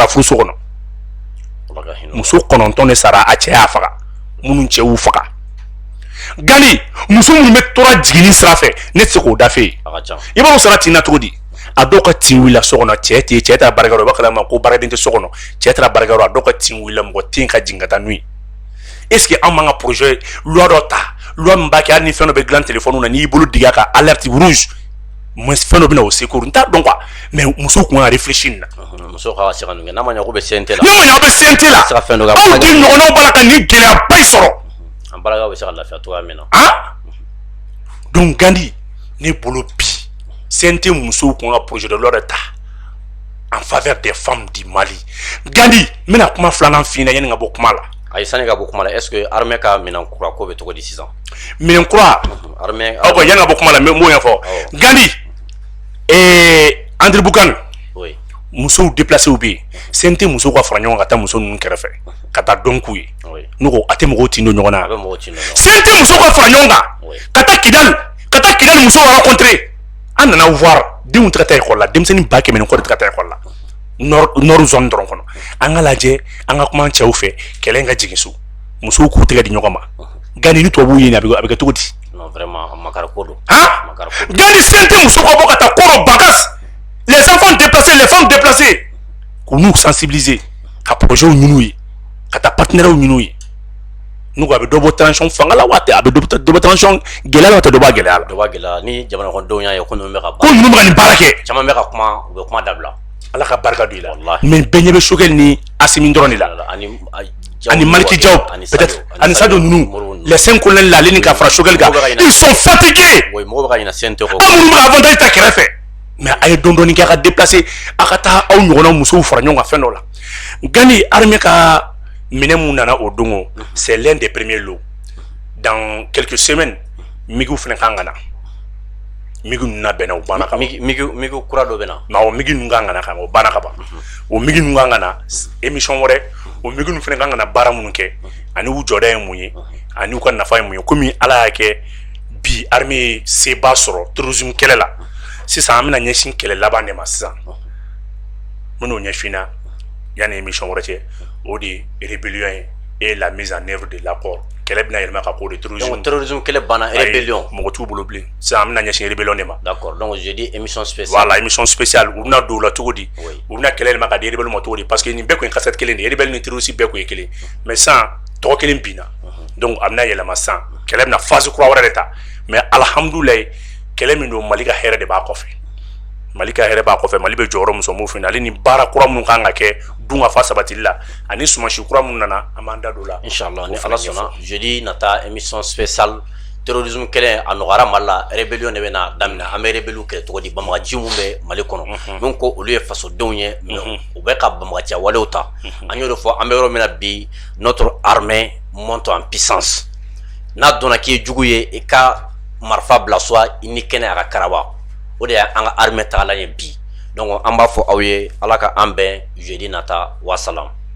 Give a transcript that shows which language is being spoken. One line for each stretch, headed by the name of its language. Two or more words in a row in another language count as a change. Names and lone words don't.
Bambara: furuso kɔnɔ muso 9 de sara a cɛ y'a faga minnu cɛ y'u faga Gandi muso minnu bɛ tora jiginni sira fɛ ne tɛ se k'o da f'e ye i b'a dɔn sara tin na cogo di a dɔw ka tin wulila so kɔnɔ cɛ taara baarakɛyɔrɔ i b'a kalama ko baaraden tɛ so kɔnɔ cɛ taara baarakɛyɔrɔ a dɔw ka tin wulila mɔgɔ tɛ yen ka jigin ka taa n'u ye
French: est ce que
Bambara: an b'an ka
French: projet loi
Bambara: dɔ ta loi min b'a kɛ hali ni fɛn dɔ bɛ dilan téléphone na n'i y'i bolo digi a kan
French: alerte rouge
Bambara: fɛn dɔ bɛ na o secours n t'a dɔn
French: quoi mais
Bambara: musow kun ka réfléchir nin na muso ka se ka nin kɛ n'a ma ɲɛ ko bɛ CNT la n'a ma ɲɛ aw bɛ CNT la aw de ɲɔgɔnnaw b'a la ka nin gɛlɛyaba in sɔrɔ an baaragaw bɛ se ka lafiya cogoya min na donc Gandi ne bolo bi CNT musow kun ka
French: projet de loi de
Bambara: ta
French: en faveur des femmes du Mali
Bambara: Gandi n bɛna kuma filanan f'i ɲɛna yanni ka bɔ kuma la ayi sani ka bɔ kuma la
French: est ce que
Bambara: armée ka minɛn kura ko bɛ cogo di sisan minɛn kura armée yanni ka bɔ kuma la n bɛ mun ɲɛfɔ Gandi André Boucan musow déplacé bɛ yen CNT musow ka fara ɲɔgɔn ka taa muso ninnu kɛrɛfɛ ka taa dɔn k'u ye n'u ko a tɛ mɔgɔw tin don ɲɔgɔn na CNT musow ka fara ɲɔgɔn kan ka taa Kidali musow rencontrer an nana voir denw tɛ ka taa école la denmisɛnnin 100,000 kɔ de tɛ ka taa école la
French: nord zone
Bambara: dɔrɔn kɔnɔ an ka lajɛ an ka kuma cɛw fɛ kɛlɛ in ka jigin so musow k'u tɛgɛ di ɲɔgɔn ma Gandi ni tubabuw ye nin a bɛ kɛ cogo di
French: non vraiment
Bambara: makari ko don Gandi CNT musow ka bɔ ka taa kɔrɔ bagas
French: les enfants déplacés les femmes déplacées
Bambara: k'u n'u sensibiliser ka projet ɲini u ye ka taa partenaires ɲini u ye n'u ko a bɛ dɔ bɔ tension fanga la wa a bɛ dɔ bɔ tension gɛlɛya la wa tɛ dɔ bɔ a gɛlɛya la dɔ b'a gɛlɛya ni jamana kɔnɔdenw y'a ye ko ninnu bɛ ka nin baara kɛ caman bɛ ka kuma u bɛ kuma dabila ala ka barika don i la mais bɛɛ ɲɛ bɛ Choguel ni Assimi dɔrɔn de la ani Maliki Diaw peut-être ani Sadio ninnu
French: les 5 colonels
Bambara: la ale ni ka fara Choguel kan
French: ils sont fatigués
Bambara: mɔgɔw bɛ ka ɲinɛ CNT kɔ aw minnu bɛ ka avantage ta kɛrɛfɛ mais a ye dɔɔni kɛ a ka déplacer a ka taa aw ɲɔgɔnna musow fara ɲɔgɔn kan fɛn dɔ la Gandi armée ka minɛn mun nana o don
French: c'est l'un des premiers lots dans quelques semaines
Bambara: migiw fana kan ka na migi ninnu bɛnna o banna ka ban migi kura dɔ bɛ na o migi ninnu kan ka na ka ban o banna ka ban o migi ninnu kan ka na émission wɛrɛ o migi ninnu fana kan ka na baara minnu kɛ ani u jɔda ye mun ye ani u ka nafa ye mun ye komi ala y'a kɛ bi armée ye seba sɔrɔ terrorisme kɛlɛ la sisan an bɛna ɲɛsin kɛlɛ laban de ma sisan n bɛn'o ɲɛfin na yanni émission wɛrɛ cɛ o de ye rébellion ye
French: et la mise en œuvre de l'accord
Bambara: kɛlɛ bɛna yɛlɛma ka k'o de terrorisme
French: donc terrorisme
Bambara: kɛlɛ banna rébellion mɔgɔ t'u bolo bilen sisan an bɛna ɲɛsin rébellion de ma
French: d'accord donc je dis émission spéciale
Bambara: voilà émission spéciale u bɛna don o la cogo di u bɛna kɛlɛ yɛlɛma ka di rébellion ma cogo di
French: parce que
Bambara: nin bɛɛ kun ye cassette kelen de ye rébellion ni terroriste bɛɛ kun ye kelen mais sisan tɔgɔ kelen binna donc a bɛna yɛlɛma san kɛlɛ bɛna phase kura wɛrɛ de ta mais alhamdulilayi kɛlɛ min don Mali ka hɛrɛ de b'a kɔfɛ Mali ka hɛrɛ b'a kɔfɛ Mali bɛ jɔyɔrɔ min sɔrɔ mun fɛ ale ni baara kura minnu kan ka kɛ dun ka fa sabatili la ani sumansi kura minnu nana an b'an da don la inchallah ni Ala sɔnna jeudi nata émission spéciale terrorisme kɛlɛ a nɔgɔyara Mali la rébellion de bɛna daminɛ an bɛ rébellion kɛlɛ cogo di banbagaci mun bɛ Mali kɔnɔ min ko olu ye fasodenw ye u bɛ ka banbagaciya walew ta an y'o de fɔ an bɛ yɔrɔ min na bi
French: notre armée monte en puissance
Bambara: n'a dɔnna k'i ye jugu ye i ka marifa bila soit i ni kɛnɛ a ka karaba o de y'an ka armée tagalan ye bi donc an b'a fɔ aw ye Ala ka an bɛn jeudi nata wa salam